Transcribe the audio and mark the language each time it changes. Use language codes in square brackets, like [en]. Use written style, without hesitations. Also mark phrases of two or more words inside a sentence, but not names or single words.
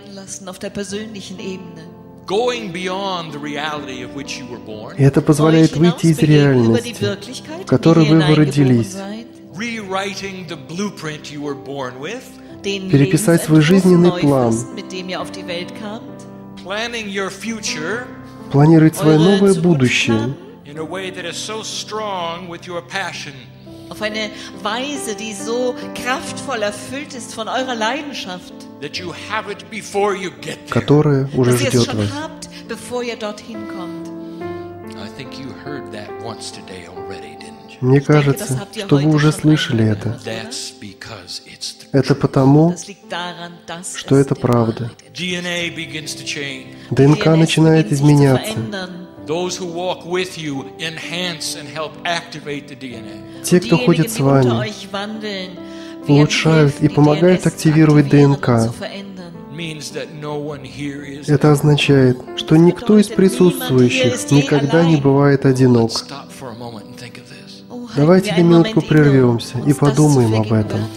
[ru] И это позволяет выйти из реальности, в которой вы родились, переписать свой жизненный план, планировать свое новое будущее, [de] auf eine Weise, die so kraftvoll erfüllt ist von eurer Leidenschaft, [ru] которая уже [de] dass ihr es [ru] ждет [de] schon [ru] вас. [de] habt, bevor ihr dorthin kommt. [ru] Мне кажется, что вы уже слышали это. Это потому, [de] Das liegt daran, dass [ru] что [de] es [ru] это [de] die [ru] правда. [de] Wahrheit [ru] ДНК начинает [de] beginnt sich zu [ru] изменяться. [de] verändern. [ru] Те, кто ходит с вами, [de] euch wandeln, [ru] улучшают и помогают активировать ДНК. Это означает, что никто из присутствующих никогда не бывает одинок. Давайте на минутку прервемся и подумаем об этом.